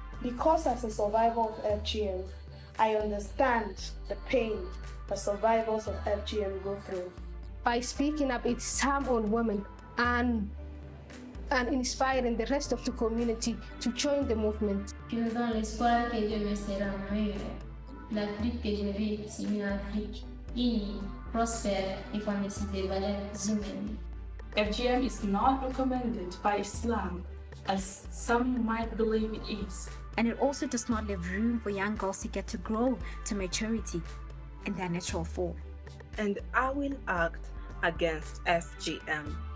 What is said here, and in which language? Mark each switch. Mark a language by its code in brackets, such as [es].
[en] Because as a survivor of FGM, I understand the pain the survivors of FGM go through. By speaking up its harm on women and inspiring the rest of the community to join the movement. [fr] Dans l'espoir que Dieu me sera meilleur, l'Afrique que je vis est une Afrique unie, prospère et connaissant des valeurs humaines. [en] FGM is not recommended by Islam, as some might believe it is. And it also does not leave room for young girls to get to grow to maturity in their natural form. And I will act against FGM.